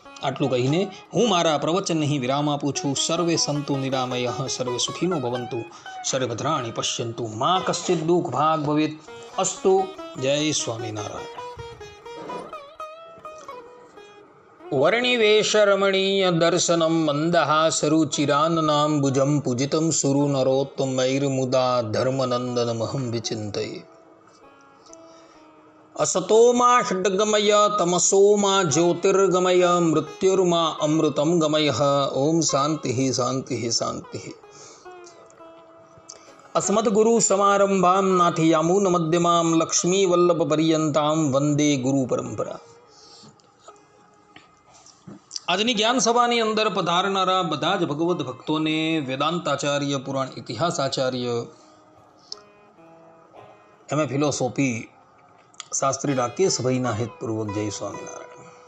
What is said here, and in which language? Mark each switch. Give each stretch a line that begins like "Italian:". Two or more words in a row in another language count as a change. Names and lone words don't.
Gujarati: આટલું કહીને હું મારા પ્રવચન નહીં વિરામ આપું છું.
Sanskrit: सर्वे संतु निरामय सर्वे सुखीनो भवंतु सर्वे भद्राणी पश्यंतु मा कश्चित दुःख भाग भवेत अस्तु.
Gujarati: જય સ્વામિનારાયણ.
Sanskrit: वर्णिवेशरमणीय दर्शनम मंदहासरुचिराननाम भुजम पूजितम सुरु नरोत्तमैर्मुदा धर्मनंदनमहं विचिंतये. असतोमा षड्गमय तमसोमा ज्योतिर्गमय मृत्युर्मा अमृतं गमय. ओम शांति शांति शांति. अस्मद्गुरु समारंभां नाथयामून मध्यमां लक्ष्मी वल्लभ पर्यंतां वंदे गुरु परंपरा.
Gujarati: આજની જ્ઞાન સભાની અંદર પધારનારા બધા જ ભગવદ્ ભક્તોને વેદાંતાચાર્ય, પુરાણ ઇતિહાસાચાર્ય, એમ ફિલોસોફી શાસ્ત્રી રાકેશભાઈના હેતપૂર્વક જય સ્વામિનારાયણ.